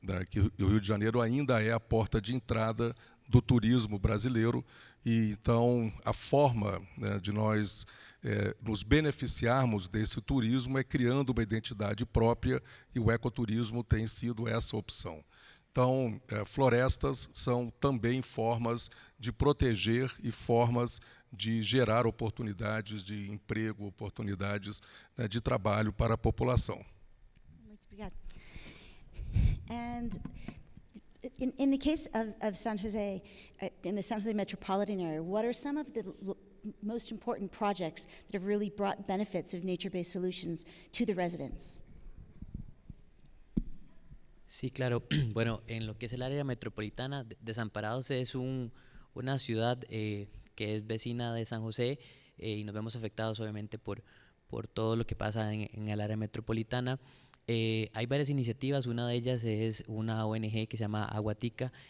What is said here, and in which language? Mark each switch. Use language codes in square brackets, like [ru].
[pt] que o Rio de Janeiro ainda é a porta de entrada do turismo brasileiro, e então a forma, né, de nós nos beneficiarmos desse turismo é criando uma identidade própria, e o ecoturismo tem sido essa opção. Então, florestas são também formas de proteger e formas de gerar oportunidades de emprego, oportunidades, né, de trabalho para a população. Muito obrigada. [en] And in the case of San Jose, in the San Jose metropolitan area, what are some of the most important projects that have really brought benefits of nature-based solutions to the residents? [es] Sí, claro. Bueno, en lo que es el área metropolitana, Desamparados es una ciudad que es vecina de San José y nos vemos afectados obviamente por todo lo que pasa en el área metropolitana. Hay varias iniciativas, una de ellas es una ONG que se llama Aguatica.